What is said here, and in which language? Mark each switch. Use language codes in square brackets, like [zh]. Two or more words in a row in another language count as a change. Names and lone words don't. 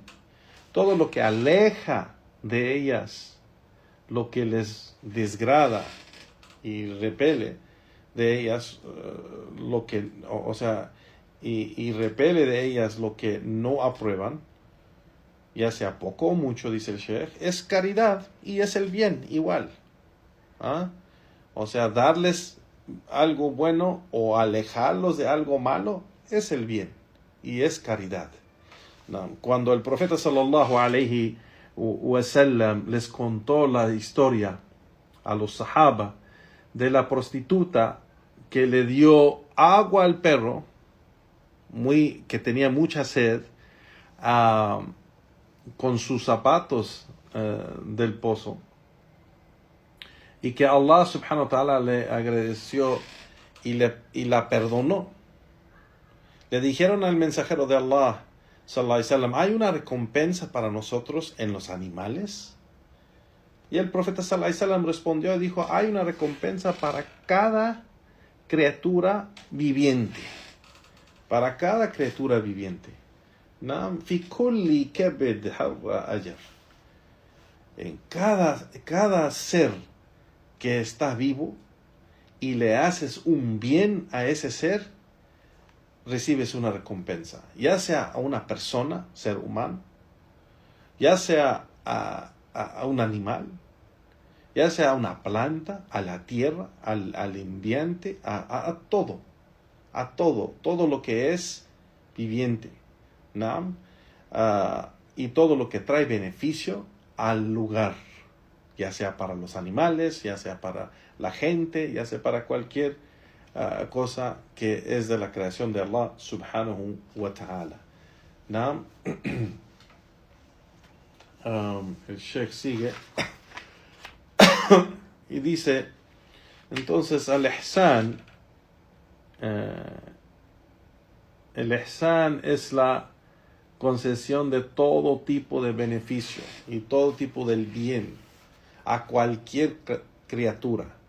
[es] Todo lo que aleja de ellas, lo que les desgrada y repele de ellas, lo que, o sea, y repele de ellas lo que no aprueban, ya sea poco o mucho, dice el Sheikh, es caridad y es el bien igual. O sea, darles algo bueno o alejarlos de algo malo es el bien y es caridad. Cuando el profeta [ar] صلى الله عليه وسلم [es] les contó la historia a los sahaba de la prostituta que le dio agua al perro, que tenía mucha sed, con sus zapatos del pozo, y que Allah [ar] سبحانه وتعالى [es] le agradeció y la perdonó. Le dijeron al mensajero de Allah [ar] صلى الله عليه وسلم, [es] ¿hay una recompensa para nosotros en los animales? Y el profeta [ar] صلى الله عليه وسلم [es] respondió y dijo, hay una recompensa para cada criatura viviente. Para cada criatura viviente. [ar] في كل كبد حرى أجر. [es] En cada ser que está vivo y le haces un bien a ese ser, recibes una recompensa. Ya sea a una persona, ser humano, ya sea a un animal, ya sea a una planta, a la tierra, al ambiente, a todo. A todo lo que es viviente. Y todo lo que trae beneficio al lugar, ya sea para los animales, ya sea para la gente, ya sea para cualquier cosa que es de la creación de Allah [ar] سبحانه وتعالى. [es] El Sheikh sigue y dice, entonces el ihsan es la concesión de todo tipo de beneficio y todo tipo del bien a cualquier criatura,